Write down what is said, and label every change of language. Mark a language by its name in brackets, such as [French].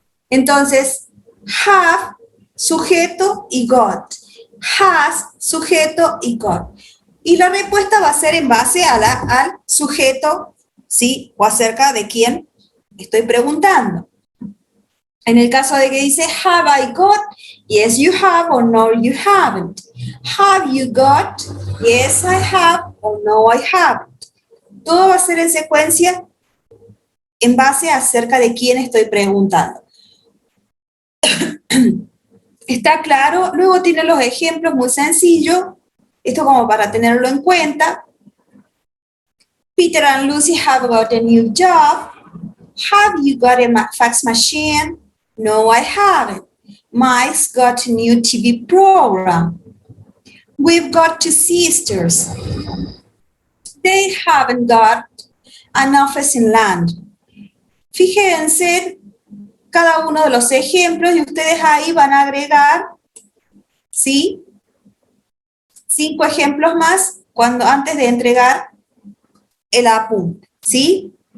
[Spanish] Entonces, have, sujeto y got. Has, sujeto y got. Y la respuesta va a ser en base al sujeto, ¿sí? O acerca de quién estoy preguntando. En el caso de que dice, [English] have I got? Yes, you have, or no, you haven't. Have you got? Yes, I have, or no, I haven't. [Spanish] Todo va a ser en secuencia en base acerca de quién estoy preguntando. ¿Está claro? Luego tiene los ejemplos muy sencillos. Esto como para tenerlo en cuenta. [English] Peter and Lucy have got a new job. Have you got a fax machine? No, I haven't. Mike's got a new TV program. We've got 2 sisters. They haven't got an office in London. [Spanish] Fíjense cada uno de los ejemplos y ustedes ahí van a agregar, ¿sí? 5 ejemplos más antes de entregar el apunte, ¿sí?